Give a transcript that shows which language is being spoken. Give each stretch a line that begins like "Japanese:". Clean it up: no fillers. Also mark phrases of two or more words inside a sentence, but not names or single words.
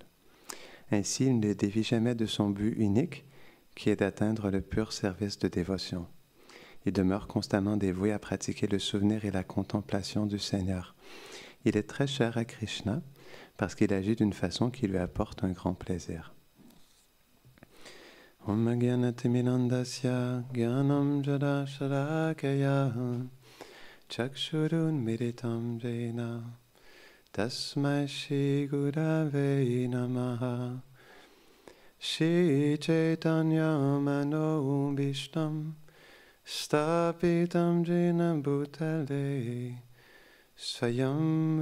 French: Ainsi, il ne dévie jamais de son but unique, qui est d'atteindre le pur service de dévotion. Il demeure constamment dévoué à pratiquer le souvenir et la contemplation du Seigneur. Il est très cher à Krishna parce qu'il agit d'une façon qui lui apporte un grand plaisir.
Sanskrit: ॐ अज्ञानतिमिरान्धस्य ज्ञानाञ्जन शलाकया चक्षुरुन् मीलितं येन तस्मै श्री गुरवे नमः श्री चैतन्य मनो ऽभीष्टं स्थापितं येन भूतले स्वयं